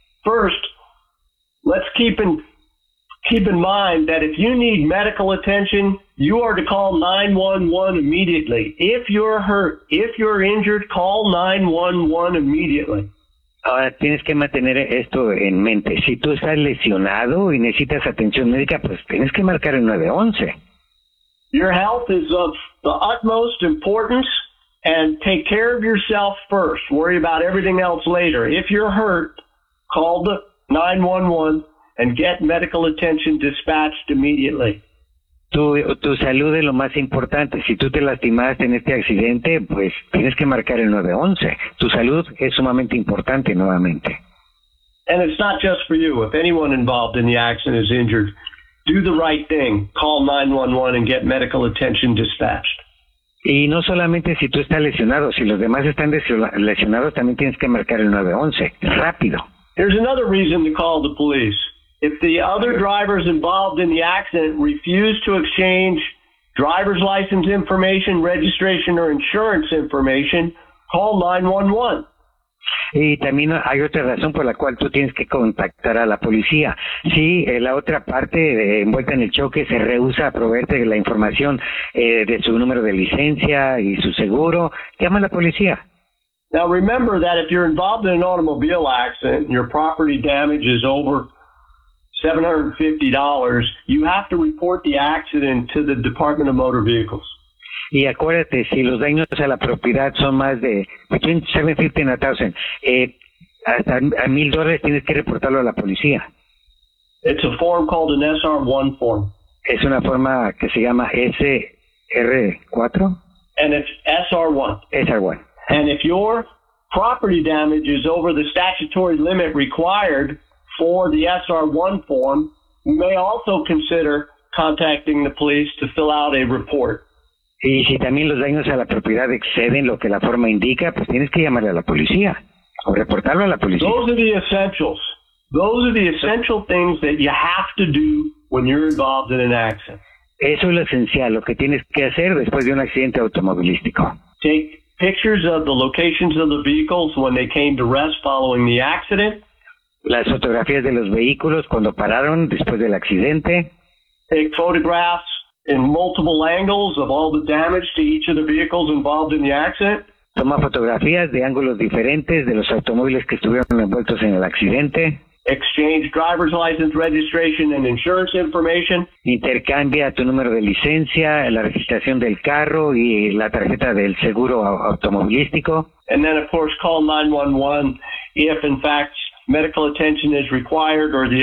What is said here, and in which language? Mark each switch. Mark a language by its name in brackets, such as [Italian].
[English] First, let's keep in mind that if you need medical attention, you are to call 911 immediately. If you're hurt, if you're injured, call 911 immediately. [Spanish] Ahora tienes que mantener esto en mente. Si tú estás lesionado y necesitas atención médica, pues tienes que marcar el 911. [English] Your health is of the utmost importance, and take care of yourself first. Worry about everything else later. If you're hurt, call the 911 and get medical attention dispatched immediately. [Spanish] Tu salud es lo más importante. Si tú te lastimaste en este accidente, pues tienes que marcar el 911. Tu salud es sumamente importante nuevamente. [English] And it's not just for you. If anyone involved in the accident is injured, do the right thing. Call 911 and get medical attention dispatched. [Spanish] Y no solamente si tú estás lesionado, si los demás están lesionados, también tienes que marcar el 911. Rápido. [English] There's another reason to call the police. If the other drivers involved in the accident refuse to exchange driver's license information, registration, or insurance information, call 911. [Spanish] Y también hay otra razón por la cual tú tienes que contactar a la policía. Si la otra parte envuelta en el choque se rehúsa a proveerte la información de su número de licencia y su seguro, llama a la policía. [English] Now remember that if you're involved in an automobile accident and your property damage is over $750, you have to report the accident to the Department of Motor Vehicles. [Spanish] Y acuérdate, si los daños a la propiedad son más de $750,000, hasta $1,000 tienes que reportarlo a la policía. [English] It's a form called an SR1 form. [Spanish] Es una forma que se llama SR4. [English] And it's SR1. SR1. And if your property damage is over the statutory limit required for the SR1 form, you may also consider contacting the police to fill out a report. [Spanish] Y si también los daños a la propiedad exceden lo que la forma indica, pues tienes que llamarle a la policía o reportarlo a la policía. [English] Those are the essentials. Those are the essential things that you have to do when you're involved in an accident. [Spanish] Eso es lo esencial, lo que tienes que hacer después de un accidente automovilístico. [English] Take pictures of the locations of the vehicles when they came to rest following the accident. [Spanish] Las fotografías de los vehículos cuando pararon después del accidente. [English] take photographs in multiple angles of all the damage to each of the vehicles involved in the accident. [Spanish] Toma fotografías de ángulos diferentes de los automóviles que estuvieron envueltos en el accidente. [English] Exchange driver's license registration and insurance information. [Spanish] Intercambia tu número de licencia, la registración del carro y la tarjeta del seguro automovilístico. [English] And then, of course, call 911 if, in fact, medical attention is required or the